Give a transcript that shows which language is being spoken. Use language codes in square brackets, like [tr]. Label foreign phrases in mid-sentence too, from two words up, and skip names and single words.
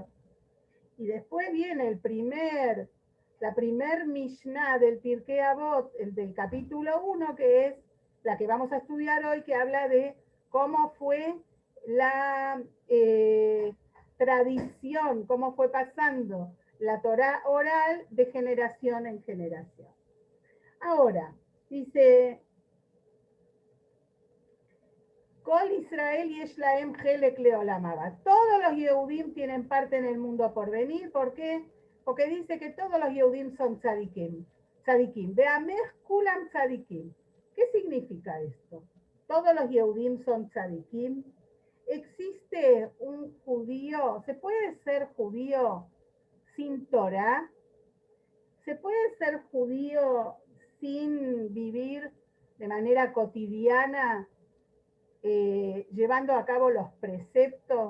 [es] Y después viene la primer Mishnah del Pirkei Avot, el del capítulo 1, que es la que vamos a estudiar hoy, que habla de cómo fue la tradición, cómo fue pasando la Torá oral de generación en generación. Ahora, dice: [he] כל ישראל יש להם חלק לעולם הבא. [es] Todos los Yehudim tienen parte en el mundo por venir. ¿Por qué? Porque dice que todos los Yehudim son tzadikim. Tzadikim. [he] בעמך כולם צדיקים. [es] ¿Qué significa esto? Todos los Yehudim son tzadikim. ¿Existe un judío? ¿Se puede ser judío sin Torah? ¿Se puede ser judío sin vivir de manera cotidiana llevando a cabo los preceptos?